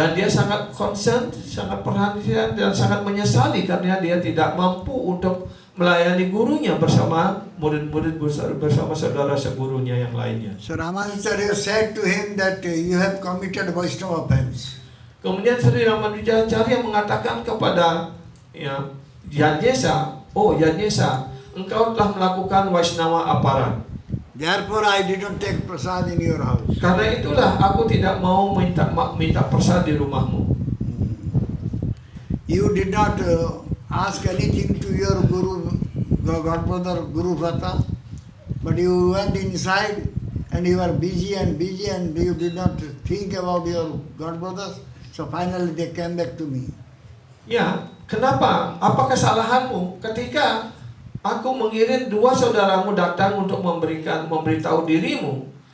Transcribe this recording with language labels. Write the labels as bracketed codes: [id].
[id] Dan dia sangat concern, sangat perhatian dan sangat menyesali karena dia tidak mampu untuk melayani gurunya bersama murid-murid bersama saudara segurunya yang lainnya. [en] So Ramanujacharya said to him that you have committed Vaishnava offense. [id] Kemudian Sri Ramanujacharya mengatakan kepada Yadnyesa, oh Yadnyesa, engkau telah melakukan Vaishnava aparat. [en] Therefore I did not take prasad in your house. [id] Karena itulah aku tidak mau minta prasad di rumahmu. [en] You did not ask anything to your guru, godbrother Guru Vrata, but you went inside and you were busy and you did not think about your godbrothers. So finally they came back to me. [id] Ya, kenapa? Apa kesalahanmu ketika aku mengirim dua saudaramu datang untuk memberitahu dirimu?